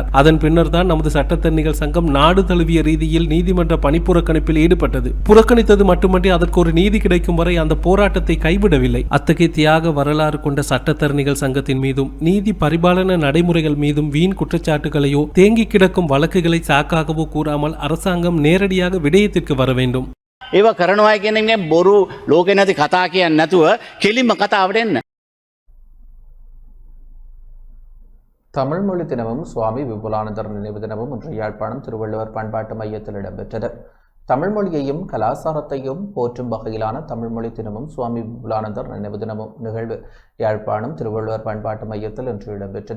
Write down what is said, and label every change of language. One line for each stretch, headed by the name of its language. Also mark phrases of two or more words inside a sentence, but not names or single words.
Tamil: அதன் பின்னர் தான் நமது சட்டத்தரணிகள் சங்கம் நாடு தழுவிய ரீதியில் நீதிமன்ற பணிப்புறக்கணிப்பில் ஈடுபட்டது. புறக்கணித்தது மட்டுமன்றி அதற்கு ஒரு நீதி கிடைக்கும் வரை அந்த போராட்டத்தை கைவிடவில்லை. அத்தகைய தியாக வரலாறு கொண்ட சட்டத்தரணிகள் சங்கத்தின் மீதும் நீதி பரிபாலன நடைமுறைகள் மீதும் வீண் குற்றச்சாட்டுகளையோ தேங்கி கிடக்கும் வழக்குகளை சாக்காகவோ கூறாமல் அரசாங்கம் நேரடியாக விடயத்திற்கு வர வேண்டும்.
Sinhala: ඒව කරනවා කියන්නේ බොරු ලෝකේ නැති කතා කියන්නේ නැතුව කෙලින්ම කතාවට එන්න.
Tamil: தமிழ் மொழி தினமும் சுவாமி விபுலானந்தர் நினைவு தினமும் இன்று யாழ்ப்பாணம் திருவள்ளுவர் பண்பாட்டு மையத்தில் இடம்பெற்றது. தமிழ் மொழியையும் கலாச்சாரத்தையும் போற்றும் வகையிலான தமிழ் மொழி தினமும் சுவாமி விபுலானந்தர் நினைவு தினமும் நிகழ்வு யாழ்ப்பாணம் திருவள்ளுவர் பண்பாட்டு மையத்தில் இன்று இடம்பெற்றது.